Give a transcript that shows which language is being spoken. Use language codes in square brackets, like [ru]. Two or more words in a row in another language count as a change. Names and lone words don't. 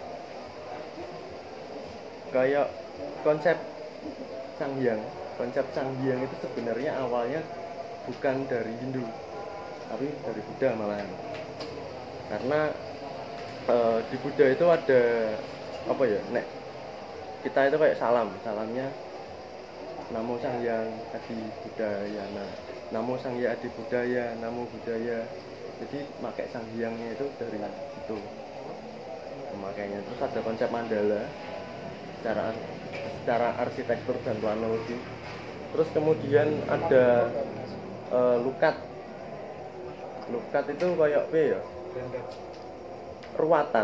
[id] Kayak konsep Sang Hyang itu sebenarnya awalnya bukan dari Hindu, tapi dari Buddha malahan. Karena di Buddha itu ada apa ya, nek kita itu kayak salamnya [sa] Namo Sang Hyang Adi Budayana, Namo Sang Hyang Adi Budaya, Namo Budaya. [id] Jadi pakai Sang Hyangnya itu dari itu pemakainya. Terus ada konsep mandala secara arsitektur dan planologi. Terus kemudian ada lukat itu kayak apa ya, ruatan.